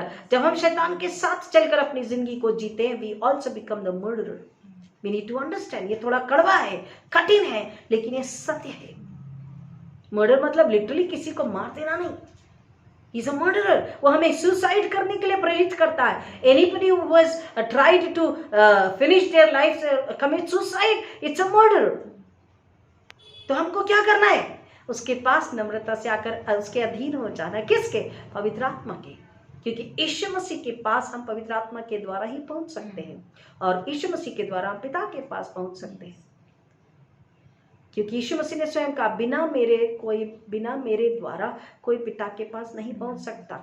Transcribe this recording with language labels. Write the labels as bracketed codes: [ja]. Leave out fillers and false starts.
[hi] जब हम शैतान के साथ चलकर अपनी जिंदगी को जीते हैं, [en] We also become the murderer. We need to understand. [hi] ये थोड़ा कड़वा है, कठिन है, लेकिन ये सत्य है। मर्डर मतलब लिटरली किसी को मार देना नहीं। [en] He's a murderer. [hi] वो हमें सुसाइड करने के लिए प्रेरित करता है। [en] Anybody who has tried to finish their life, commit suicide, it's a murder. [hi] तो हमको क्या करना है? उसके पास नम्रता से आकर उसके अधीन हो जाना है। किसके? पवित्र आत्मा के। क्योंकि यीशु मसीह के पास हम पवित्र आत्मा के द्वारा ही पहुंच सकते हैं, और यीशु मसीह के द्वारा हम पिता के पास पहुंच सकते हैं। क्योंकि यीशु मसीह ने स्वयं कहा, बिना मेरे द्वारा कोई पिता के पास नहीं पहुंच सकता।